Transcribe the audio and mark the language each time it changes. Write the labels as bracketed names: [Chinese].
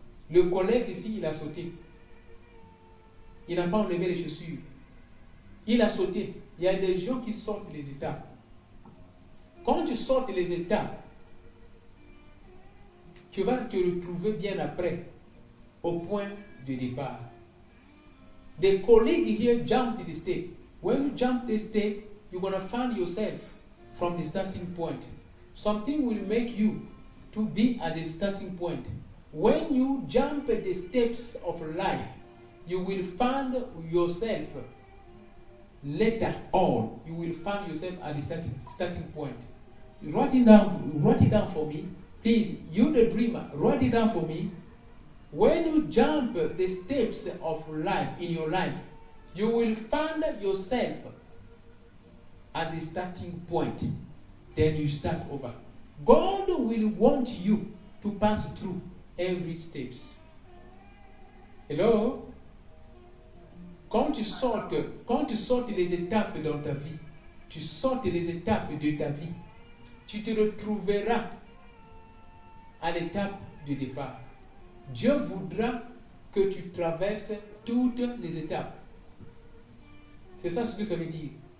[French] Le collègue ici, il a sauté. Il n'a pas enlevé les chaussures. Il a sauté. Il y a des gens qui sortent les étapes. Quand tu sautes les étapes, tu vas te retrouver bien après au point de départ. [English] The colleague here jumped the step. When you jump the step, you're going to find yourself from the starting point. Something will make you to be at the starting point. When you jump the steps of life, you will find yourself later on. You will find yourself at the starting point. Write it down for me. Please, you the dreamer, write it down for me. When you jump the steps of life in your life, you will find yourself at the starting point. Then you start over. God will want you to pass through every steps. Hello? [French] Quand tu sautes les étapes dans ta vie, tu sautes les étapes de ta vie, tu te retrouveras à l'étape de départ. Dieu voudra que tu traverses toutes les étapes. C'est ça ce que ça veut dire.